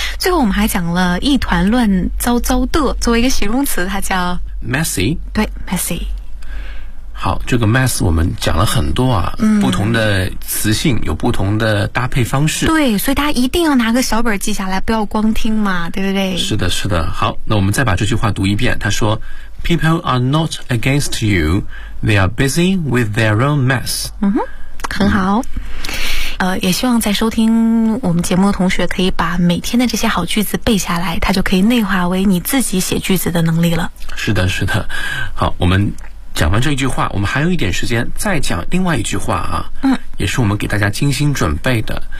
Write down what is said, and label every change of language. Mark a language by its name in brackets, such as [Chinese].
[Chinese] 最后我们还讲了一团乱糟糟的作为一个形容词，它叫 [English] messy， [Chinese] 对， messy。好，这个 mess 我们讲了很多啊，不同的词性有不同的搭配方式。对，所以大家一定要拿个小本记下来，不要光听嘛，对不对？是的，是的。好，那我们再把这句话读一遍。他说 [English] ：“People are not against you; they are busy with their own mess。” [Chinese] 嗯哼，很好。也希望在收听我们节目的同学可以把每天的这些好句子背下来，它就可以内化为你自己写句子的能力了。是的，是的。好，我们。讲完这一句话，我们还有一点时间再讲另外一句话啊。也是我们给大家精心准备的。